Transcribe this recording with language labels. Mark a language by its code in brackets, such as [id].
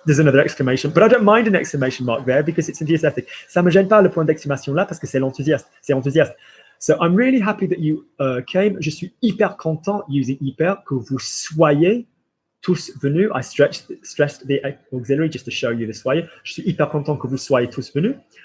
[en] There's another exclamation, but I don't mind an exclamation mark there because it's enthusiastic. [fr] Ça me gêne pas le point d'exclamation là parce que c'est l'enthousiaste. C'est enthousiaste. [en] So I'm really happy that you came. [fr] Je suis hyper content, [en] using hyper, [fr] que vous soyez tous venus. [en] I stressed the auxiliary just to show you the soyez. [fr] Je suis hyper content que vous soyez tous venus.